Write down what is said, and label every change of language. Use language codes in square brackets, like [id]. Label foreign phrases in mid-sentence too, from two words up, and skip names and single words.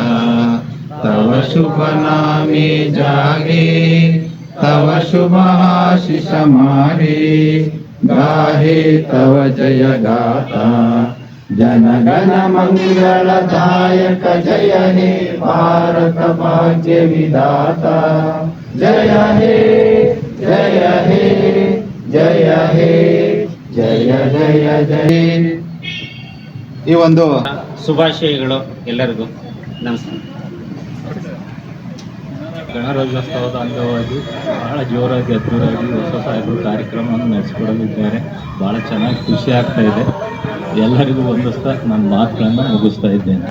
[bn] তব শুভ নামে জাগে, তব শুভ আশীষ মারে গাহে তব জয় গাথা. জন গণ মঙ্গলদায়ক জয় হে ভারত ভাগ্য বিধাতা. জয় হে জয় হে জয় হে জয় জয় জয়. [kn] ಈ ಒಂದು ಶುಭಾಶಯಗಳು ಎಲ್ಲರಿಗೂ. ನಮಸ್ಕಾರ. ಗಣರಾಜ್ಯೋತ್ಸವದ ಅಂಗವಾಗಿ ಬಹಳ ಜೋರಾಗಿ ಅದ್ದೂರಾಗಿ ಹೊಸ ಸಾಹೇಬರು ಕಾರ್ಯಕ್ರಮವನ್ನು ನಡೆಸಿಕೊಡಲಿದ್ದಾರೆ. ಭಾಳ ಚೆನ್ನಾಗಿ ಖುಷಿ ಆಗ್ತಾ ಇದೆ. ಎಲ್ಲರಿಗೂ ಹೊಂದಿಸ್ತಾ ನನ್ನ ಮಾತುಗಳನ್ನು ಮುಗಿಸ್ತಾ ಇದ್ದೇನೆ.